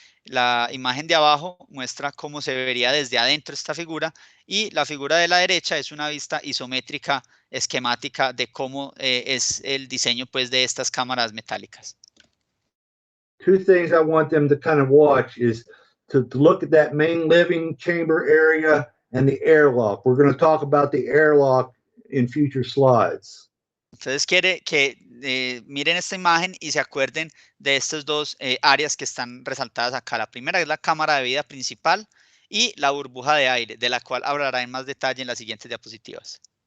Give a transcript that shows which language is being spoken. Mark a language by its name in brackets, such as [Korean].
[Spanish] La imagen de abajo muestra cómo se vería desde adentro esta figura. Y la figura de la derecha es una vista isométrica, esquemática de cómo es el diseño pues, de estas cámaras metálicas. [English] Two things I want them to kind of watch is to look at that main living chamber area and the airlock. We're going to talk about the airlock in future slides. [Spanish] Entonces quiere que miren esta imagen y se acuerden de estas dos áreas que están resaltadas acá. La primera es la cámara de vida principal y la burbuja de aire, de la cual hablará en más detalle en las siguientes diapositivas.